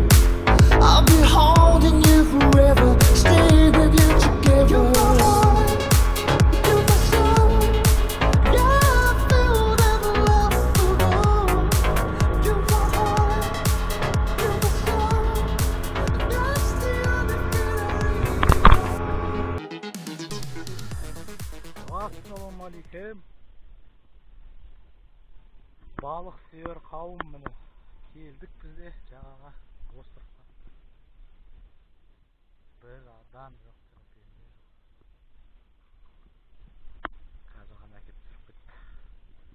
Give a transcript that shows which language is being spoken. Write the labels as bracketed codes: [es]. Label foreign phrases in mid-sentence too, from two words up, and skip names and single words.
[en] I'll be holding you forever, stay with you together. You're my heart, you're my soul. Yeah, I feel never left alone. You're my heart, you're my soul. That's the only thing I really know. [kk] Ассалаумағалейкум. Балық сүйер қауым міне. Келдік бізде жағаға островқа. Бір адам жоқ. Қазір ғана әкеп тұрып кетті.